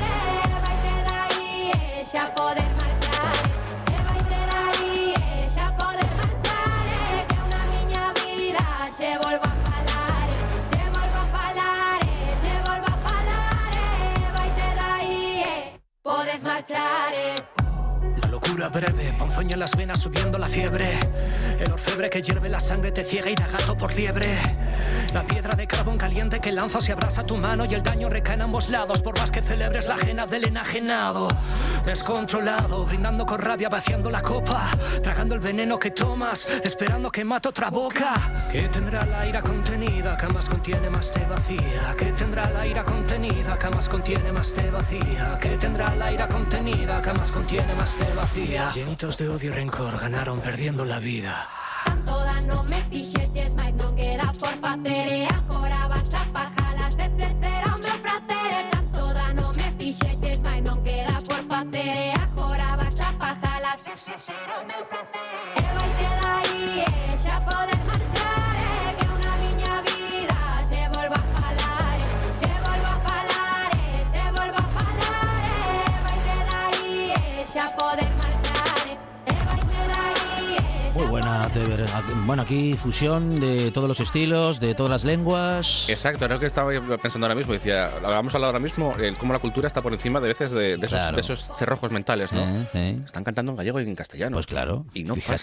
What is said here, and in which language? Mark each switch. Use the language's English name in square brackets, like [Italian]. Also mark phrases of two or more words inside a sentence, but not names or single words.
[Galician] E vai ter aí xa poder marchar, e vai ter aí xa poder marchar, que unha miña vida che volvo a falar, che volvo a falar, che volvo a falar. E vai ter aí podes marchar. [Spanish] La locura breve, ponzoña en las venas subiendo la fiebre. El orfebre que hierve la sangre te ciega y da gato por liebre. La piedra de carbón caliente que lanzas y abrasa tu mano, y el daño recae en ambos lados por más que celebres la ajena del enajenado. Descontrolado, brindando con rabia, vaciando la copa, tragando el veneno que tomas, esperando que mate otra boca. Que tendrá la ira contenida, que más contiene más te vacía. Que tendrá la ira contenida, que más contiene más te vacía. Que tendrá la ira contenida, que más contiene más te vacía. Llenitos de odio y rencor ganaron perdiendo la vida. [Galician] Tanto dano me fixeches, mais non queda por facer, e agora vas a pajalas, ese será o meu prazer. E tanto dano me fixeches, mais non queda por facer, e agora vas a pajalas, ese será o meu prazer. E vai ter aí xa poder marchar, que unha miña vida che volvo a falar, che volvo a falar, che volvo a falar. E vai ter aí xa poder marchar, e vai ter aí. [Spanish] Muy buena, Teber. Bueno, aquí fusión de todos los estilos, de todas las lenguas. Exacto, era lo que estaba pensando ahora mismo. Decía, vamos a hablar ahora mismo, cómo la cultura está por encima de veces de esos cerrojos mentales, ¿no? Están cantando en gallego y en castellano. Pues claro. Y no fíjate,